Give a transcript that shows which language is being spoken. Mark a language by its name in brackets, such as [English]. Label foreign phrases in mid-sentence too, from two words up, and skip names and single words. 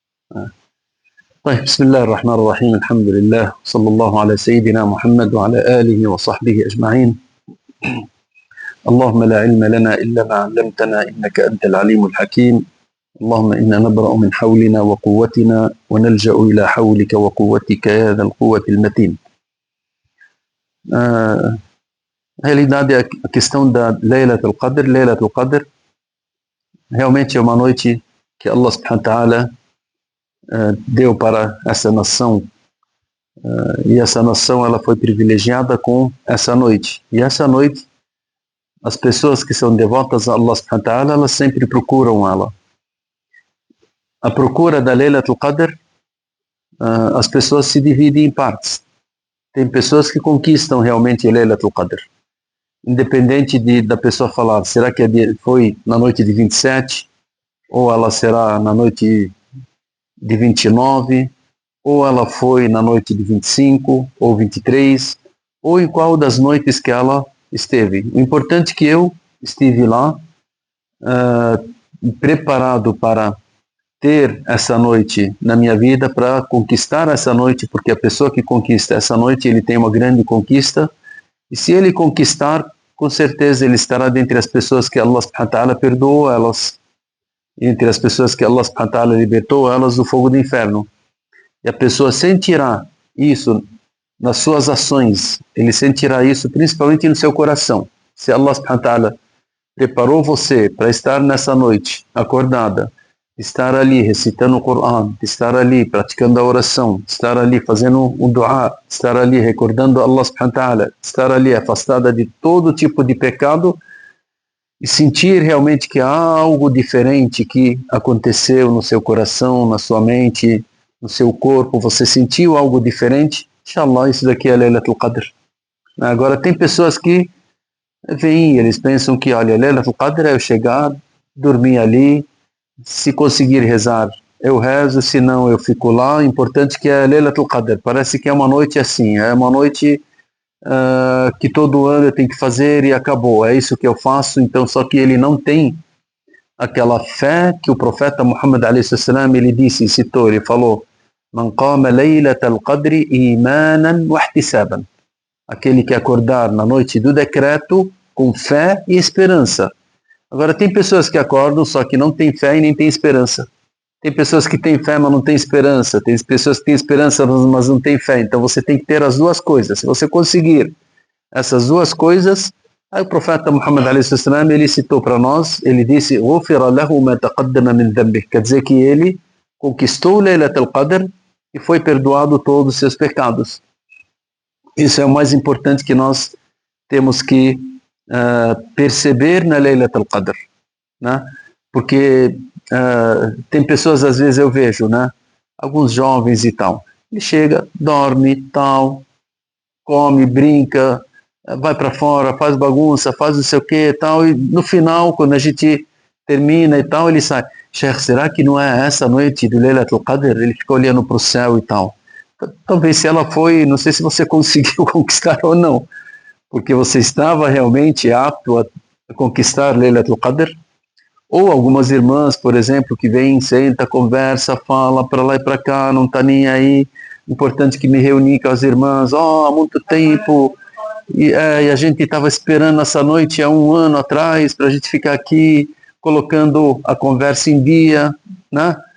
[Arabic] طيب، بسم الله الرحمن الرحيم. الحمد لله، صلى الله على سيدنا محمد وعلى آله وصحبه أجمعين. اللهم لا علم لنا إلا ما علمتنا إنك أنت العليم الحكيم. اللهم إنا نبرأ من حولنا وقوتنا ونلجأ إلى حولك وقوتك يا ذا القوة المتين. [Portuguese] Realidade, a questão da Laylat al-Qadr. Laylat al-Qadr realmente é uma noite que [Arabic] الله سبحانه وتعالى [Portuguese] deu para essa nação, e essa nação ela foi privilegiada com essa noite. E essa noite, as pessoas que são devotas a [Arabic] الله سبحانه وتعالى, [Portuguese] elas sempre procuram ela. A procura da Laylat al-Qadr, as pessoas se dividem em partes. Tem pessoas que conquistam realmente a Laylat al-Qadr, independente da pessoa falar, será que foi na noite de 27, ou ela será na noite de 29, ou ela foi na noite de 25, ou 23, ou em qual das noites que ela esteve. O importante é que eu estive lá, preparado para ter essa noite na minha vida, para conquistar essa noite, porque a pessoa que conquista essa noite, ele tem uma grande conquista, e se ele conquistar, com certeza ele estará dentre as pessoas que [Arabic] الله سبحانه وتعالى [Portuguese] perdoou elas, entre as pessoas que [Arabic] الله سبحانه وتعالى [Portuguese] libertou elas do fogo do inferno. E a pessoa sentirá isso nas suas ações, ele sentirá isso principalmente no seu coração. Se [Arabic] الله سبحانه وتعالى [Portuguese] preparou você para estar nessa noite acordada, estar ali recitando o Coran, estar ali praticando a oração, estar ali fazendo o dua, estar ali recordando [Arabic] الله سبحانه وتعالى, [Portuguese] estar ali afastada de todo tipo de pecado, e sentir realmente que há algo diferente que aconteceu no seu coração, na sua mente, no seu corpo, você sentiu algo diferente, inshallah, isso daqui é Laylatul Qadr. Agora, tem pessoas que vêm, eles pensam que, olha, Laylatul Qadr é eu chegar, dormir ali, se conseguir rezar, eu rezo, se não, eu fico lá. O importante é que é Laylatul Qadr. Parece que é uma noite assim, é uma noite que todo ano eu tenho que fazer e acabou, é isso que eu faço. Então, só que ele não tem aquela fé que o profeta Muhammad a.s. ele disse, citou, ele falou, [Arabic] من قام ليلة القدر إيمانا واحتسابا. [Portuguese] Aquele que acordar na noite do decreto com fé e esperança. Agora, tem pessoas que acordam, só que não tem fé e nem tem esperança. Tem pessoas que têm fé, mas não têm esperança. Tem pessoas que têm esperança, mas não têm fé. Então, você tem que ter as duas coisas. Se você conseguir essas duas coisas, aí o profeta Muhammad a.s. ele citou para nós, ele disse, [Arabic] غُفِرَ لَهُ مَا تَقَدَّمَ مِنْ ذَنْبِهِ. [Portuguese] Quer dizer que ele conquistou Laylat al-Qadr e foi perdoado todos os seus pecados. Isso é o mais importante que nós temos que perceber na Laylat al-Qadr, né? Porque tem pessoas, às vezes eu vejo, né? Alguns jovens e tal, ele chega, dorme, tal, come, brinca, vai para fora, faz bagunça, faz não sei o que, tal, e no final, quando a gente termina e tal, ele sai, Sheikh, será que não é essa noite do Laylat al-Qadr? Ele fica olhando para o céu e tal. Talvez se ela foi, não sei se você conseguiu conquistar ou não, porque você estava realmente apto a conquistar Laylat al-Qadr. Ou algumas irmãs, por exemplo, que vêm, senta, conversa, fala para lá e para cá, não está nem aí. Importante que me reuni com as irmãs, há muito tempo, e a gente estava esperando essa noite há um ano atrás, para a gente ficar aqui, colocando a conversa em dia, né?